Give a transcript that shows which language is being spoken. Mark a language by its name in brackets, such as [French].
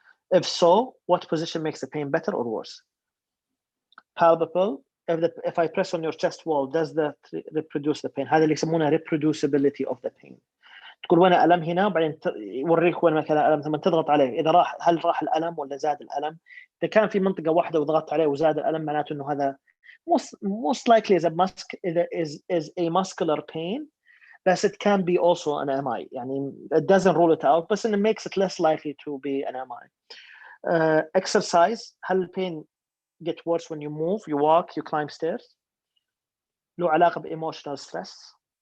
[English] If so, what position makes the pain better or worse? Palpable, if I press on your chest wall, does that reproduce the pain? [Arabic] هذا اللي يسمونه [English] reproducibility of the pain. [Arabic] تقول وين الم هنا، وبعدين يوريك وين مكان الالم، ثم تضغط عليه اذا راح، هل راح الالم ولا زاد الالم. اذا كان في منطقه واحده وضغطت عليه وزاد الالم معناته انه هذا [English] most likely is a muscular pain, but it can be also an MI. [Arabic] يعني [English] it doesn't rule it out, but it makes it less likely to be an MI. Exercise, هل pain get worse when you move, you walk, you climb stairs؟ [Arabic] له علاقة ب [English] emotional stress.